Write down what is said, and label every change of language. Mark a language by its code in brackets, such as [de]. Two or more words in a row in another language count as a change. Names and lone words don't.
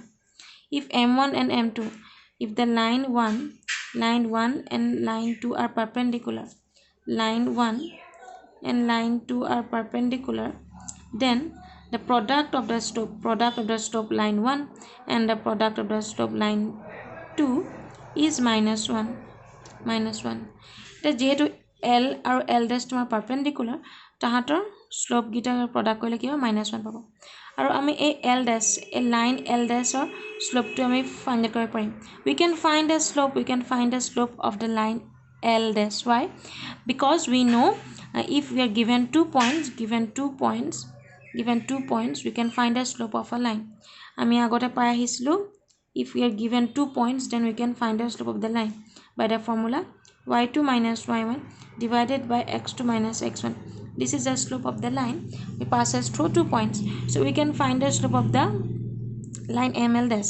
[en] If m1 and m2, if the line 1 and line 2 are perpendicular, then the product of the slope line 1 and the product of the slope line 2 is minus 1. [as] যেহেতু L আৰু L dash তোমাৰ perpendicular তাহাঁতৰ slope গিটা product কৰিলে কিবা [en] minus 1 [as] পাব আৰু আমি এই line L dash or slope to আমি find কৰিব পাৰিম [en] we can find the slope of the line L dash. Why? Because we know if we are given 2 points we can find the slope of a line [as] আমি আগতে পাই আহিছিলো [en] if we are given 2 points then we can find the slope of the line by the formula y2 minus y1 divided by x2 minus x1. This is the slope of the line. It passes through 2 points. So we can find the slope of the line ML dash.